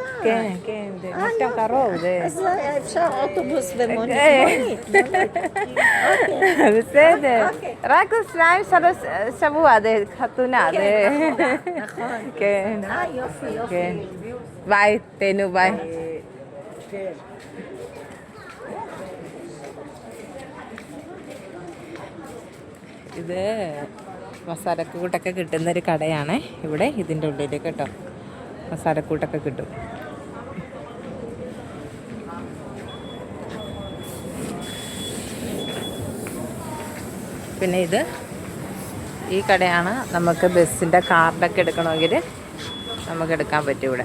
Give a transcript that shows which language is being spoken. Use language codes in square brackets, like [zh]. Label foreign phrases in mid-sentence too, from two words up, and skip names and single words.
[he] כן, כן, זה מתם קרוב. אז אפשר אוטובוס ומונית. בסדר. רק 2-3 שבוע, זה חתונה. נכון. כן. יופי. כן. ביי, תהנו, ביי. [ml] ഇത് മസാലക്കൂട്ടൊക്കെ കിട്ടുന്നൊരു കടയാണ് ഇവിടെ, ഇതിൻ്റെ ഉള്ളിൽ കേട്ടോ മസാലക്കൂട്ടൊക്കെ കിട്ടും. പിന്നെ ഈ കടയാണ് നമുക്ക് ബസ്സിൻ്റെ കാർഡൊക്കെ എടുക്കണമെങ്കിൽ നമുക്ക് എടുക്കാൻ പറ്റും ഇവിടെ.